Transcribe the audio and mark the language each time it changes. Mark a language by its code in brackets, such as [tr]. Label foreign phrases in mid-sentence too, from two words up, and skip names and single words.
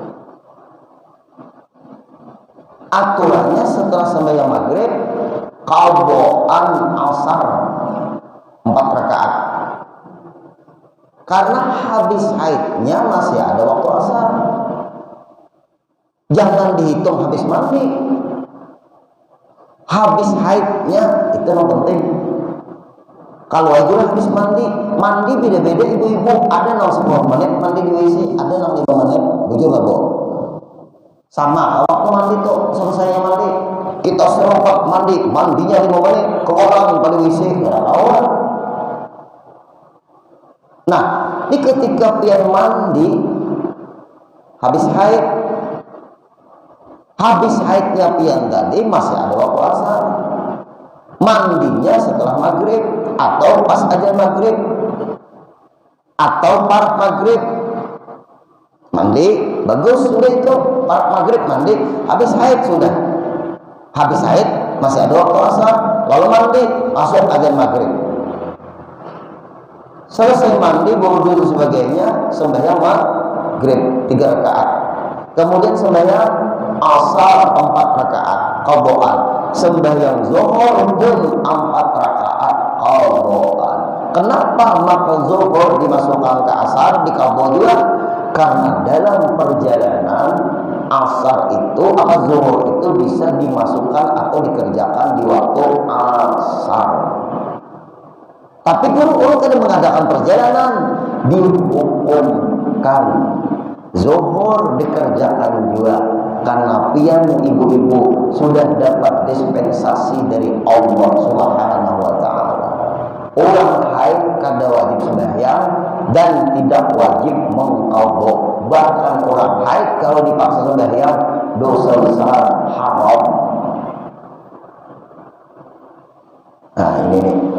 [id] Aturannya setelah sembahyang maghrib qadhaan asar 4 rakaat. Karena habis haidnya masih ada waktu asar. Jangan dihitung habis mandi. Habis haidnya itu yang penting. Kalau aja habis mandi beda-beda ibu-ibu. Ada yang 10 menit mandi di WC, ada yang 5 menit. [bjn] Bujur nggak bu? [id] Sama waktu mandi tuh selesainya mandi kita serempak mandinya 5 menit keluar pada WC nggak tahu. [bjn] Nah ini ketika pian mandi habis haidnya pian tadi masih ada waktu asar. [id] Mandinya setelah maghrib atau pas azan maghrib atau part maghrib mandi bagus sudah itu part maghrib mandi. Habis haid sudah, habis haid masih ada waktu asar lalu mandi masuk azan maghrib. Selesai mandi wudu dan sebagainya sembahyang maghrib 3 rakaat, kemudian sembahyang asar 4 rakaat qadhaan, sembahyang zuhur dan 4 rakaat qadhaan. Kenapa maka zuhur dimasukkan ke asar di qadha juga? Karena dalam perjalanan asar itu zuhur itu bisa dimasukkan atau dikerjakan di waktu asar. Tapi guru kadang mengadakan perjalanan dihukumkan zuhur dikerjakan juga karena pian ibu-ibu sudah dapat dispensasi dari Allah [ar] سبحانه وتعالى. [bjn] Orang haid kada wajib sembahyang dan tidak wajib mengqadha. [id] Bahkan orang haid kalau dipaksa sembahyang dosa besar, haram. Nah ini nih.